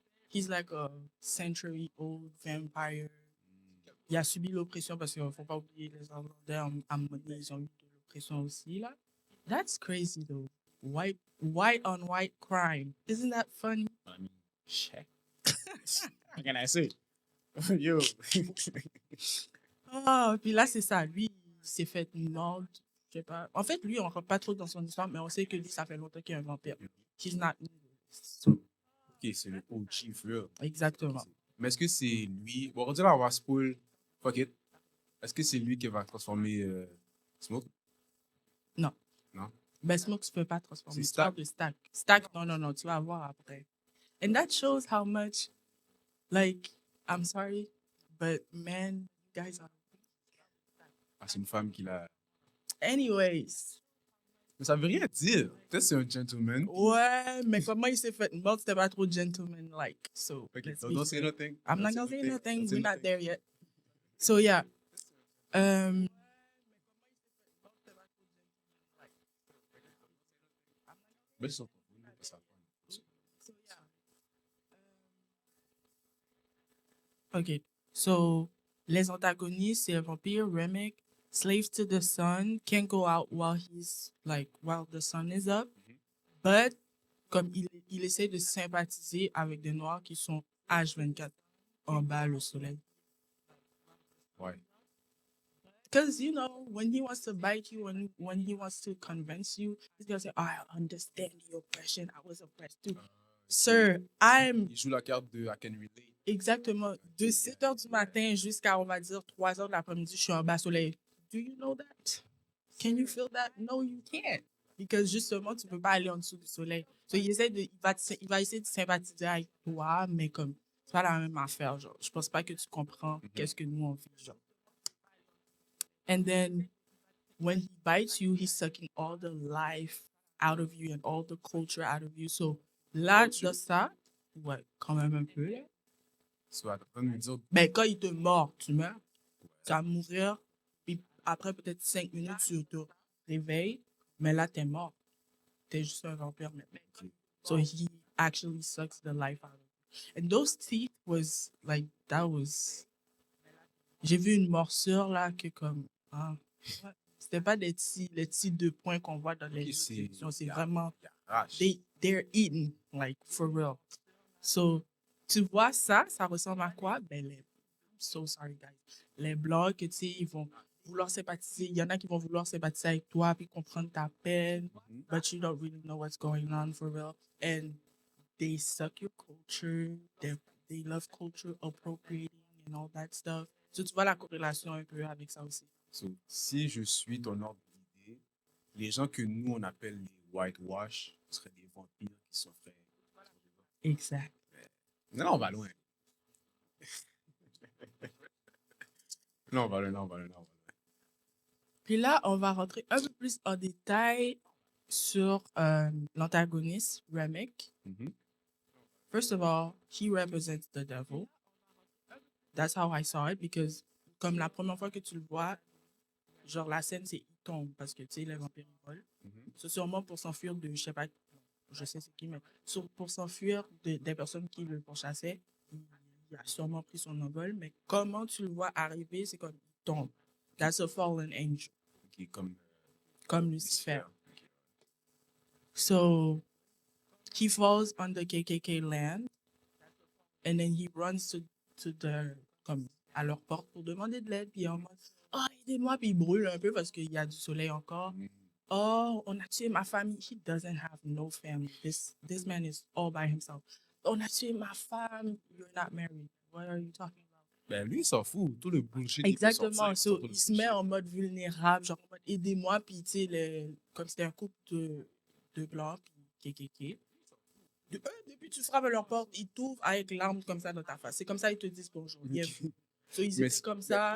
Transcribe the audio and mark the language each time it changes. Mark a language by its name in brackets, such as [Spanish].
[English] He's like a century-old vampire. [French] Il a subi l'oppression parce qu'il ne faut pas oublier les Irlandais, à un moment donné, ils ont eu de l'oppression aussi, là. [English] That's crazy, though. White on white crime. Isn't that funny? I mean, shit. What can I say? Yo. [French] Ah, puis là, c'est ça. Lui, il s'est fait mordre. Je sais pas. En fait, lui, on ne rentre pas trop dans son histoire, mais on sait que lui, ça fait longtemps qu'il est un vampire. [English] He's not new. So, [French] Ok, c'est le OG, [English] for real. [French] exactement. Mais est-ce que c'est lui... Bon, on dirait on va spoil. [English] Fuck it. [French] Est-ce que c'est lui qui va transformer Smoke? Non. Non? Ben, Smoke, tu peux pas transformer. C'est Tu parles Stack? de Stack. Stack, non, non, non, tu vas voir après. [English] And that shows how much, like, I'm sorry, but man, you guys are... [French] Ah, c'est une femme qui l'a... [English] Anyways. [French] Mais ça veut rien dire. Peut-être c'est un gentleman. Ouais, mais comment il s'est fait mordre, c'était pas trop gentleman-like. [English] So, Ok, let's so be don't say fair. nothing. I'm not Don't gonna say nothing. Don't say We're not nothing. there yet. So, yeah. Um, [French] Mais ils sont pas ça. [English] OK. So, [French] les antagonistes, c'est un vampire, [English] Remick, slave to the sun, can't go out while the sun is up. [French] But, comme il essaie de sympathiser avec des noirs qui sont H24 en bas le soleil. Ouais. [English] Because, you know, when he wants to bite you, when he wants to convince you, he's going to say, I understand the oppression. I was oppressed too. Sir, I'm [French] Il joue la carte de [English] I can relate. [French] exactement de 7 heures du matin jusqu'à, on va dire, 3 heures de l'après-midi, je suis en bas soleil. [English] Do you know that? Can you feel that? No, you can't. [French] Because justement, tu peux pas aller en dessous du soleil. So, il va essayer de sympathiser avec toi, mais comme, c'est pas la même affaire, genre. Je pense pas que tu comprends qu'est-ce que nous on vit, genre. [English] And then, when he bites you, he's sucking all the life out of you and all the culture out of you. [French] So, là, de ça, ouais, quand même un peu, là. Soit en train de me dire, Ben, quand il te mord, tu meurs. Tu vas mourir. Puis après peut-être 5 minutes, tu te réveilles. Mais là, t'es mort. T'es juste un vampire maintenant. [English] So he actually sucks the life out of you. And those teeth was like, that was... [French] J'ai vu une morsure là que comme... Ah, ouais. C'était pas les petits 2 points qu'on voit dans les ok, c'est... émissions. C'est vraiment... il arrache. [English] They're eating, like, for real. [French] So, tu vois ça ressemble à quoi? Ben, [English] I'm so sorry, guys. [French] Les blancs, que tu sais, ils vont vouloir sympathiser. Il y en a qui vont vouloir sympathiser avec toi, puis comprendre ta peine, [English] but you don't really know what's going on for real. And they suck your culture. They love culture appropriating and all that stuff. [French] So, tu vois la corrélation un peu avec ça aussi. So, si je suis ton ordre d'idée, les gens que nous, on appelle les whitewash seraient des vampires qui sont faits. Exact. Non, on va loin. Non, on va loin, non, on va loin, non, on va loin. Puis là, on va rentrer un peu plus en détail sur l'antagoniste, Remick. Mhm. [English] First of all, he represents the devil. That's how I saw it, because [French] comme la première fois que tu le vois, genre la scène, c'est il tombe, parce que, tu sais, les vampires, ils volent. Mhm. C'est sûrement pour s'enfuir de, je sais pas, je sais c'est qui, mais pour s'enfuir des personnes qui le pourchassaient, il a sûrement pris son envol, mais comment tu le vois arriver, c'est comme il tombe. [English] That's a fallen angel, Ok, [French] comme Lucifer. Ok. [English] So he falls on the KKK land, and then he runs to [French] comme à leur porte pour demander de l'aide, puis en mode, oh, aidez-moi, puis il brûle un peu parce qu'il y a du soleil encore. Mhm. Oh, on a tué ma famille. [English] He doesn't have no family. This man is all by himself. [French] On a tué ma femme. [English] You're not married. What are you talking about? [French] Ben, lui, il s'en fout. Tout le bullshit qui peut Exactement. sortir, [English] So, [French] tout le il se met bullshit. en mode vulnérable, genre en mode aidez-moi, puis tu sais, comme c'était un couple de blancs, puis KKK. Depuis tu frappes à leur porte, ils t'ouvrent avec l'arme comme ça dans ta face. C'est comme ça ils te disent bonjour. Bienvenue. So, ils étaient comme ça.